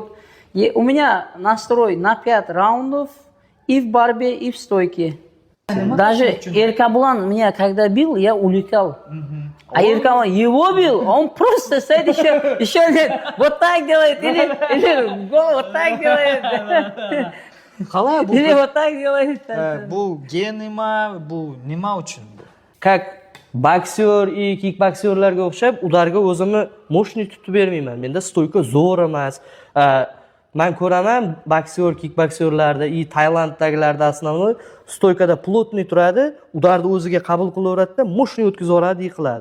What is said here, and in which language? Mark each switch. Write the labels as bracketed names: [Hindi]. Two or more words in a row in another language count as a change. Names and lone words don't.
[Russian] У меня настрой на 5 раундов и в борьбе, и в стойке. Даже Эркаблан меня когда бил, я улетал. А Эркаблан его бил, он просто стоит еще нет, вот так делает, или вот так делает. Или вот так делает. [Uzbek] Bu genima, bu nima uchun? Как boksyor и kickboksyorlarga o'xshab ularga o'zimni moshni tutib bermayman. Menda stoyka zo'r emas. Men ko'raman boksyor, kickboksyorlarda и Tailanddagilarda основной stoykada plotniy turadi, ularni o'ziga qabul qilaveradi-da, moshni o'tkazib yuboradi, yiqiladi.